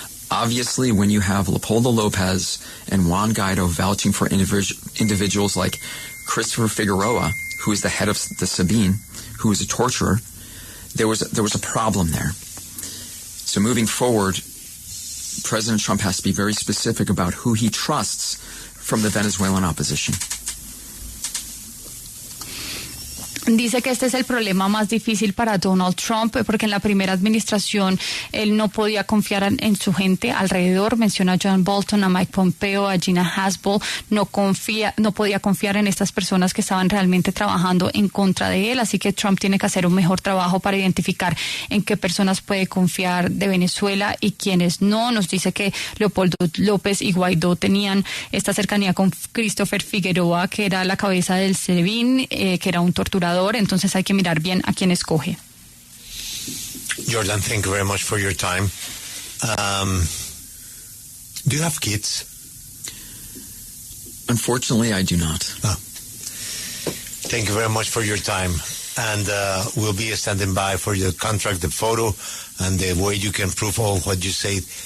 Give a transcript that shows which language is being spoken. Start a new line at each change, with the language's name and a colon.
English: Obviously, when you have Leopoldo Lopez and Juan Guaido vouching for individuals like Christopher Figueroa, who is the head of the Sabine, who is a torturer, there was a problem there. So moving forward, President Trump has to be very specific about who he trusts from the Venezuelan opposition.
Spanish: Dice que este es el problema más difícil para Donald Trump porque en la primera administración él no podía confiar en su gente alrededor. Menciona a John Bolton, a Mike Pompeo, a Gina Haspel. No podía confiar en estas personas que estaban realmente trabajando en contra de él. Así que Trump tiene que hacer un mejor trabajo para identificar en qué personas puede confiar de Venezuela y quiénes no. Nos dice que Leopoldo López y Guaidó tenían esta cercanía con Christopher Figueroa, que era la cabeza del SEBIN, que era un torturador. Entonces hay que mirar bien a quién escoge.
English: Jordan, thank you very much for your time. Do you have kids? Unfortunately, I do not. Oh. Thank you very much for your time. And we'll be standing by for your contract, the photo, and the way you can prove all what you say.